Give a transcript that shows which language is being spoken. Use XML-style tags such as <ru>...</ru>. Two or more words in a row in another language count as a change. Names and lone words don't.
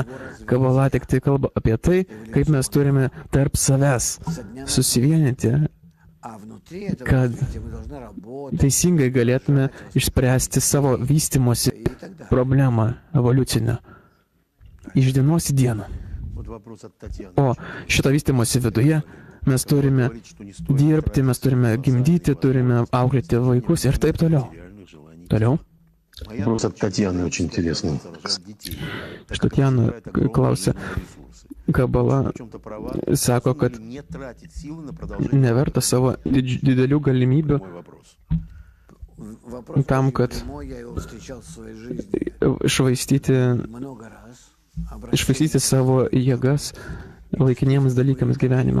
<lt>Kabala tik tai kalba apie tai, kaip mes turime tarp savęs susivienyti, kad teisingai galėtume išspręsti savo vystimosi problemą evoliucinę iš dienos į dieną. O šito vystimosi viduje mes turime dirbti, mes turime gimdyti, turime auklėti vaikus ir taip toliau. Toliau?</lt> <ru>Вопрос от Татьяны очень интересный.</ru> <lt>Tatjana klausia, kabala sako, kad neverta savo didelių galimybių tam, kad išvaistyti savo jėgas laikiniems dalykams gyvenime.</lt>